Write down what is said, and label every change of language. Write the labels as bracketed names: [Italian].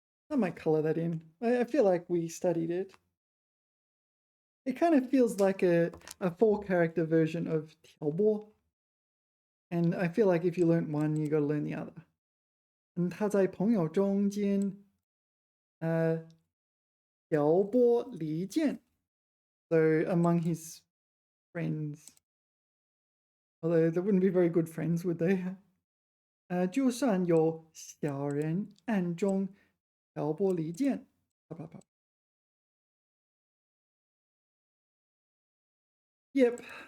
[English] I might color that in. I feel like we studied it. It kind of feels like a 4-character version of 挑拨. And I feel like if you learn one, you got to learn the other. [Chinese] 他在朋友中间挑拨离间. [English] So among his friends. Although they wouldn't be very good friends, would they? [Chinese] 就算有小人暗中挑拨离间. [English] Yep.